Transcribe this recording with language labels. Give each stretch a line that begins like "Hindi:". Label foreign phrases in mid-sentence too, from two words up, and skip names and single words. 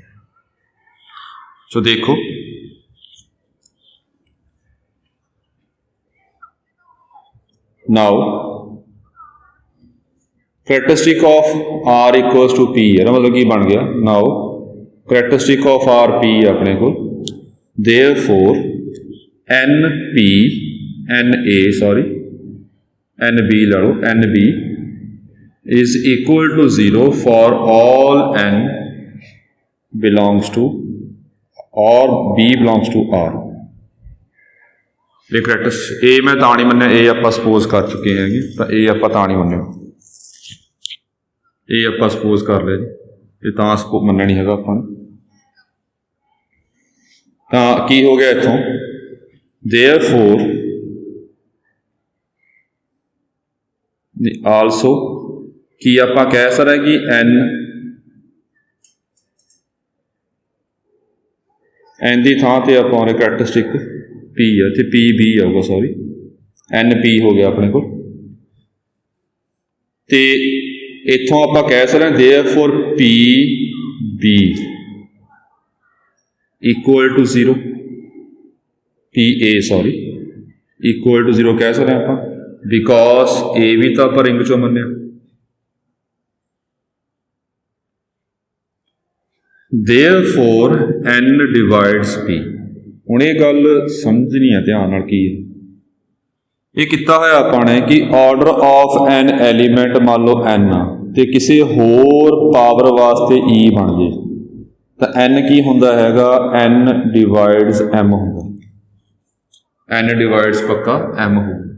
English: ਸੋ ਦੇਖੋ now characteristic of R equals to P
Punjabi: ਹੈ ਨਾ, ਮਤਲਬ ਕੀ ਬਣ ਗਿਆ,
English: now characteristic of R P
Punjabi: ਆਪਣੇ ਕੋਲ,
English: therefore N P N A sorry N B
Punjabi: ਲਾ ਲਓ,
English: N B is equal to 0 for all n belongs to or b belongs to r।
Punjabi: ਇਹ ਕਰੈਕਟਰ ਇਹ ਮੈਂ ਤਾਂ ਨਹੀਂ ਮੰਨਿਆ, ਇਹ ਆਪਾਂ ਸਪੋਜ਼ ਕਰ ਚੁੱਕੇ ਹੈਗੇ, ਤਾਂ ਇਹ ਆਪਾਂ ਤਾਂ ਨਹੀਂ ਮੰਨਿਆ, ਇਹ ਆਪਾਂ ਸਪੋਜ਼ ਕਰ ਲਿਆ ਜੀ, ਇਹ ਤਾਂ ਮੰਨਣਾ ਨਹੀਂ ਹੈਗਾ ਆਪਾਂ ਨੇ। ਤਾਂ ਕੀ ਹੋ ਗਿਆ ਇੱਥੋਂ,
English: therefore also
Punjabi: ਕੀ ਆਪਾਂ ਕਹਿ ਸਕਦੇ ਕਿ n ਦੀ ਥਾਂ ਤੇ ਆਪਾਂ ਉਹਨੇ ਕਰੈਕਟਰਿਸਟਿਕ p ਆ, ਇੱਥੇ p b ਆਊਗਾ, ਸੌਰੀ n p ਹੋ ਗਿਆ ਆਪਣੇ ਕੋਲ। ਤੇ ਇੱਥੋਂ ਆਪਾਂ ਕਹਿ ਸਕਦੇ ਹਾਂ
English: therefore p b equal to 0,
Punjabi: p a ਸੌਰੀ
English: equal to 0
Punjabi: ਕਹਿ ਸਕਦੇ ਹਾਂ ਆਪਾਂ, ਬਿਕੋਜ਼ a ਵੀ ਤਾਂ ਆਪਾਂ ਰਿੰਗ ਚੋਂ ਮੰਨਿਆ।
English: therefore n divides p।
Punjabi: ਹੁਣ ਇਹ ਗੱਲ ਸਮਝਣੀ ਹੈ ਧਿਆਨ ਨਾਲ, ਕੀ ਹੈ ਇਹ ਕੀਤਾ ਹੋਇਆ ਆਪਾਂ ਨੇ ਕਿ
English: order of an element
Punjabi: ਮੰਨ ਲਓ n ਆ, ਤੇ ਕਿਸੇ ਹੋਰ ਪਾਵਰ ਵਾਸਤੇ e ਬਣ ਜੇ ਤਾਂ n ਕੀ ਹੁੰਦਾ ਹੈਗਾ,
English: n divides m
Punjabi: ਹੁੰਦਾ, n ਡਿਵਾਈਡਸ ਪੱਕਾ m ਹੋਊ।